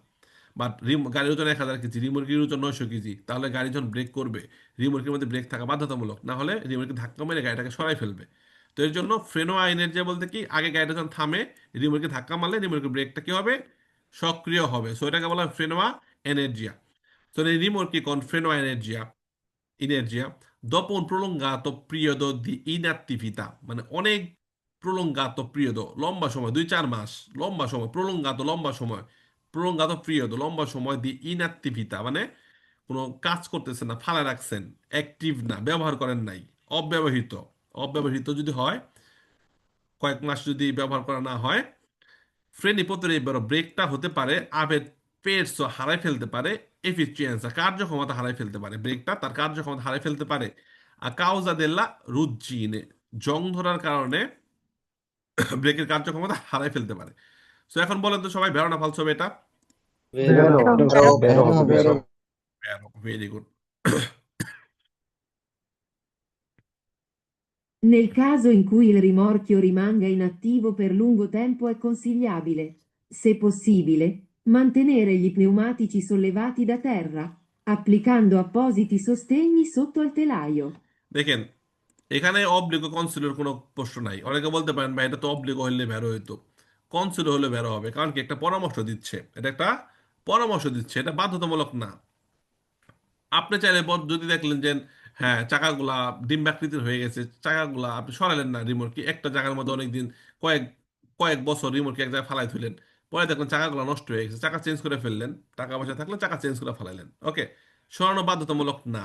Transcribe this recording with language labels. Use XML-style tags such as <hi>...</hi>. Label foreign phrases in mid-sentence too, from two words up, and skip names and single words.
<bn>বাট গাড়ির ওজন 1000 কেজি, রিমোটকির ওজন 900 কেজি, তাহলে গাড়ি যখন ব্রেক করবে, রিমোটকের মধ্যে ব্রেক থাকা বাধ্যতামূলক, না হলে রিমোটকে ধাক্কা মেরে গাড়িটাকে সরাই ফেলবে। তো এর জন্য ফ্রেনো আইনের যে বলতে কি, আগে গাড়িটা যখন থামে, রিমোটকে ধাক্কা মারলে রিমোটকে ব্রেকটা কি হবে, সক্রিয় হবে। সো এটাকে বলা হয়</bn> <it>freno a energia. So nei rimorchi con freno a energia, dopo un prolungato periodo di inattività,</it> <bn>মানে অনেক</bn> <it>prolungato periodo,</it> <bn>লম্বা সময়, 2-4 মাস, লম্বা সময়, প্রলঙ্গাত লম্বা সময়,</bn> <it>prolungato periodo</it> <bn>লম্বা সময়</bn> <it>di inattività</it> <bn>মানে কোনো কাজ করতেছেন না, ফালা রাখছেন, অ্যাক্টিভ না, ব্যবহার করেন নাই, অব্যবহৃত। অব্যবহৃত যদি হয়, কয়েক মাস যদি ব্যবহার করা না হয়, ফ্রেন্ড ইপোতের এবার ব্রেকটা হতে পারে আবের পেটস হারাই ফেলতে পারে, এফিসিয়েন্সা কার্যক্ষমতা হারাই ফেলতে পারে, ব্রেকটা তার কার্যক্ষমতা হারাই ফেলতে পারে। আর</bn> <it>causa della ruggine</it> <bn>জং ধরার কারণে ব্রেকের কার্যক্ষমতা হারাই ফেলতে পারে। সো এখন বলেন তো সবাই, ভেরো না ফালসো হবে এটা? Vero. Vero. Vero.</bn> <en>very good.</en> <it>Nel caso in cui il rimorchio rimanga inattivo per lungo tempo è consigliabile, se possibile, mantenere gli pneumatici sollevati da terra, applicando appositi sostegni sotto al telaio.</it> <bn>দেখেন, এখানে অব্লিগো কনসিলর কোনো প্রশ্ন নাই। অনেকে বলতে পারেন ভাই এটা তো অব্লিগো হলে বেরো হইতো, কনসিলর হলে বেরো হবে, কারণ কি একটা পরামর্শ দিচ্ছে, এটা একটা পরামর্শ দিচ্ছে, এটা বাধ্যতামূলক না। আপনি চাইলে যদি দেখলেন যে হ্যাঁ চাকাগুলা ডিম্বাকৃতির হয়ে গেছে, চাকাগুলা আপনি সরালেন না, রিমোটকে একটা জায়গার মধ্যে অনেকদিন, কয়েক কয়েক বছর রিমোটকে এক জায়গায় ফালাই থইলেন, পরে দেখলেন চাকাগুলো নষ্ট হয়ে গেছে, চাকা চেঞ্জ করে ফেললেন, টাকা পয়সা থাকলে চাকা চেঞ্জ করে ফেলাইলেন, ওকে, সরানো বাধ্যতামূলক না।</bn>